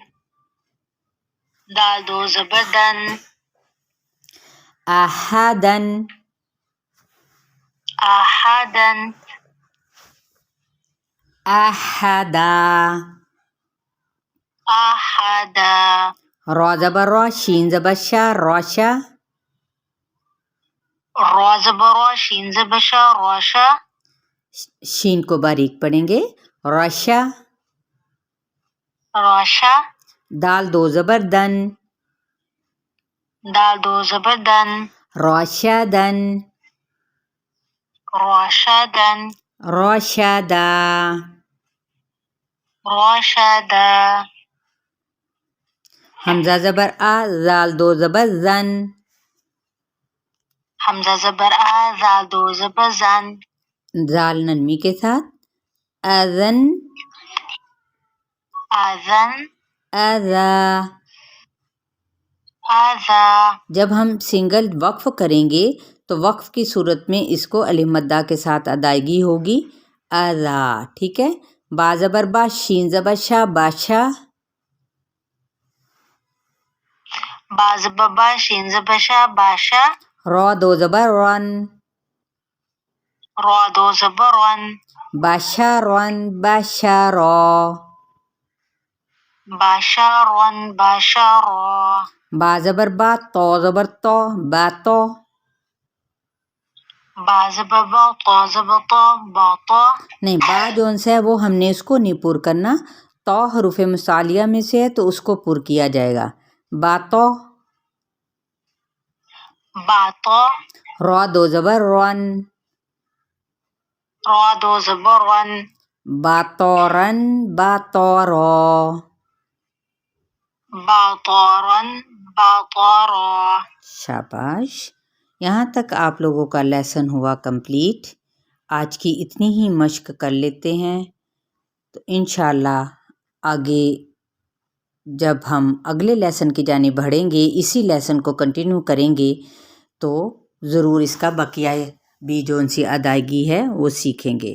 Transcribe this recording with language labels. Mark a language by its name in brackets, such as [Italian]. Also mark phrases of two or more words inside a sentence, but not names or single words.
[Urdu] دال دو زبر دن [Arabic] احدن احدن احدا احدا. [Urdu] را زبر را شین زبر شا راشا را زبر را شین زبر شا راشا. شین کو باریک پڑھیں گے راشا [Arabic] راشا. [Urdu] دال دو زبر دن دال دو زبر دن [Arabic] راشدن راشدن راشدا راشدا. [Urdu] حمزہ زبر آ زال دو زبر زن حمزہ زبر آ زال دو زبر زن زال نرمی کے ساتھ اذن [Arabic] اذن اذا اذا. [Urdu] جب ہم سنگل وقف کریں گے تو وقف کی صورت میں اس کو الف مدہ کے ساتھ ادائیگی ہوگی اذا. ٹھیک ہے. با زبر با شین زبر شا باشا با زبر با شین زبر شا باشا. را دو زبر رن را دو زبر رن [Arabic] بشرن بشرا بشرن بشرا. [Urdu] با زبر با تا زبر تا باتا با زبر با تا زبر تا باتا. نہیں با جون سے ہے وہ ہم نے اس کو نہیں پر کرنا تا حروف مصالیہ میں سے ہے تو اس کو پر کیا جائے گا باتا [Arabic] باتا. [Urdu] را دو زبر رن را دو زبر رن [Arabic] باتورن باتورا باطارن باطارا. [Urdu] شاباش. یہاں تک آپ لوگوں کا لیسن ہوا کمپلیٹ. آج کی اتنی ہی مشق کر لیتے ہیں تو [Arabic] انشاءاللہ [Urdu] آگے جب ہم اگلے لیسن کی جانب بڑھیں گے اسی لیسن کو کنٹینیو کریں گے تو ضرور اس کا بقیہ بھی جو سی ادائیگی ہے وہ سیکھیں گے.